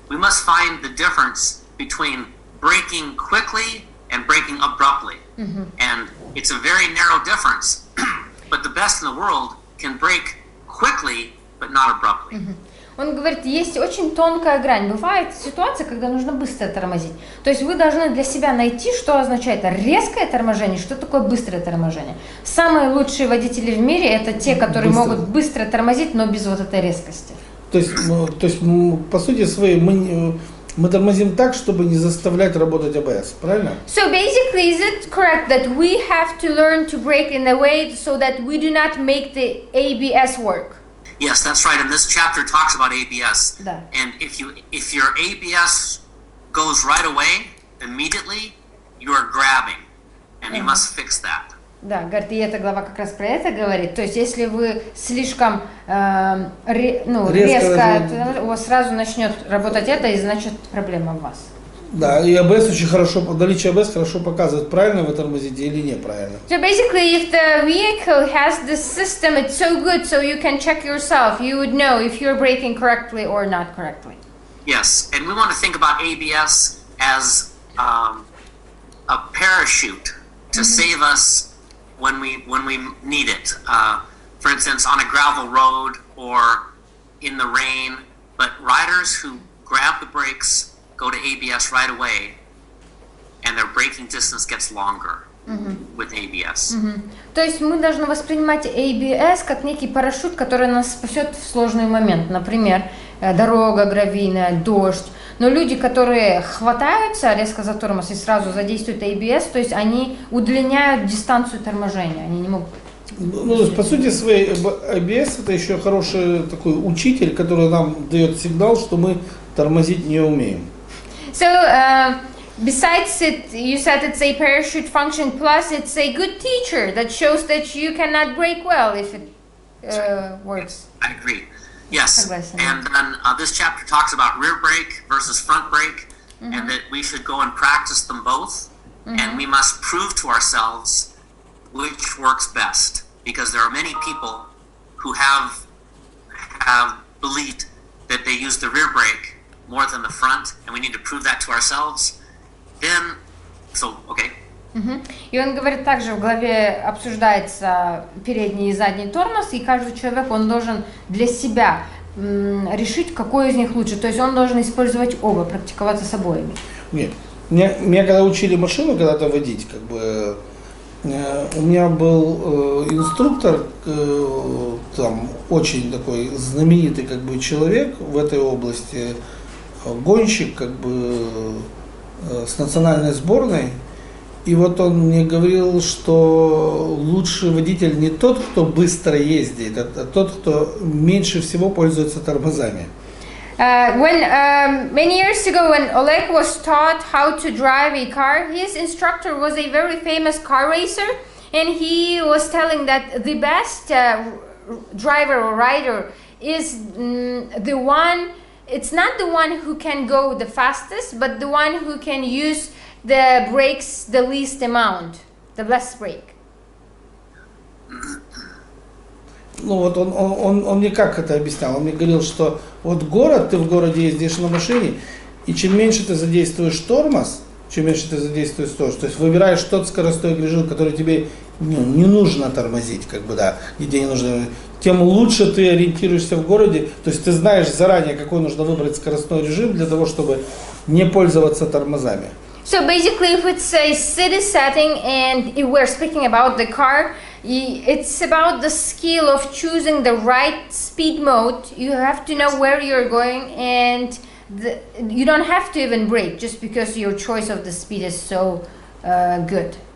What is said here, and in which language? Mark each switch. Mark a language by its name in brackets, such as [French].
[English] We must find the difference between braking quickly and braking abruptly. And it's a very narrow difference. But the best in the world can brake quickly, but not abruptly. [Russian] Он говорит, есть очень тонкая грань. Бывает ситуация, когда нужно быстро тормозить. То есть вы должны для себя найти, что означает резкое торможение, что такое быстрое торможение. Самые лучшие водители в мире это те, которые могут быстро тормозить, но без вот этой резкости. То есть по сути своей мы тормозим так, чтобы не заставлять работать АБС, правильно? [English] So basically, is it correct that we have to learn to brake in a way so that we do not make the ABS work? Yes, that's right. And this chapter talks about ABS. [Russian] Да. [English] And if your ABS goes right away, immediately, you are grabbing, and you must fix that. [Russian] Да, говорит, и эта глава как раз про это говорит. То есть, если вы слишком резко, у вас сразу начнет работать это, и значит проблема в вас. Да, и АБС очень хорошо, наличие АБС хорошо показывает, правильно вы тормозите или неправильно. [English] So basically, if the vehicle has this system, it's so good, so you can check yourself. You would know if you're braking correctly or not correctly. Yes, and we want to think about ABS as a parachute to save us when we need it. For instance, on a gravel road or in the rain. But riders who grab the brakes go to ABS right away, and their braking distance gets longer with ABS. [Russian] То есть мы должны воспринимать ABS как некий парашют, который нас спасет в сложный момент. Например, дорога гравийная, дождь. Но люди, которые хватаются резко за тормоз и сразу задействуют ABS, то есть они удлиняют дистанцию торможения. Они не могут... Ну, то есть, по сути своей, ABS это еще хороший такой учитель, который нам дает сигнал, что мы тормозить не умеем. [English] So, besides it, you said it's a parachute function, plus it's a good teacher that shows that you cannot brake well if it works. I agree. Yes, [Russian] Согласен. [English] and then this chapter talks about rear brake versus front brake, and that we should go and practice them both, and we must prove to ourselves which works best, because there are many people who have believed that they use the rear brake more than the front, and we need to prove that to ourselves. Then, okay. [Russian] И он говорит, также в главе обсуждается передний и задний тормоз, и каждый человек, он должен для себя решить, какой из них лучше. То есть он должен использовать оба, практиковаться с обоими. Нет, меня когда учили машину когда-то водить, как бы, у меня был инструктор, там очень такой знаменитый как бы человек в этой области, гонщик как бы с национальной сборной. И вот он мне говорил, что лучший водитель не тот, кто быстро ездит, а тот, кто меньше всего пользуется тормозами. [English] Many years ago, when Oleg was taught how to drive a car, his instructor was a very famous car racer, and he was telling that the best driver or rider is the one. It's not the one who can go the fastest, but the one who can use the brakes the least amount, the less brake. [Russian] Ну вот он мне как это объяснял, он мне говорил, что вот город, ты в городе ездишь на машине, и чем меньше ты задействуешь тормоз, то есть выбираешь тот скоростной режим, который тебе не нужно тормозить, как бы, да, где не нужно, тем лучше ты ориентируешься в городе, то есть ты знаешь заранее, какой нужно выбрать скоростной режим для того, чтобы не пользоваться тормозами. [English] So basically, if it's a city setting and if we're speaking about the car, it's about the skill of choosing the right speed mode. You have to know where you're going, and you don't have to even brake just because your choice of the speed is so good.